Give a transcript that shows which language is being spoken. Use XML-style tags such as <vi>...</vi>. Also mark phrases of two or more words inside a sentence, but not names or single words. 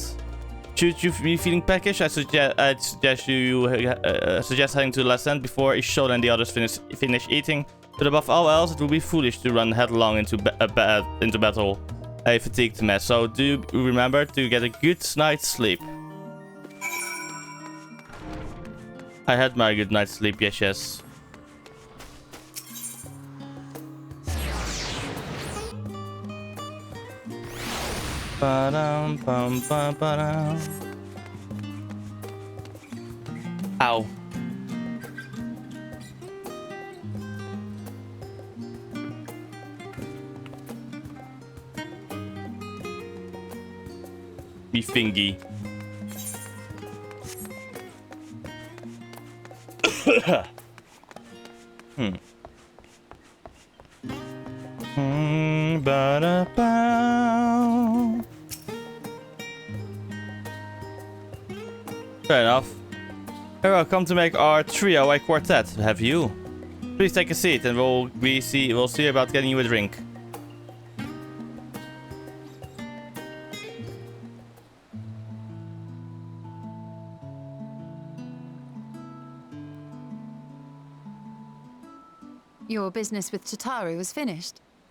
<en>Should you be feeling peckish, I'd suggest you suggest heading to the last end before Ishola and the others finish eating. But above all else, it would be foolish to run headlong into battle, a fatigued mess. So do remember to get a good night's sleep. I had my good night's sleep, yes. Ba-dum, bum, ba, ba-dum. Ow. Me fingy. Ba-da-ba. Fair enough. Hero, come to make our trio a quartet. Have you? Please take a seat, and we'll see about getting you a drink. Your business with Tataru was finished?</en>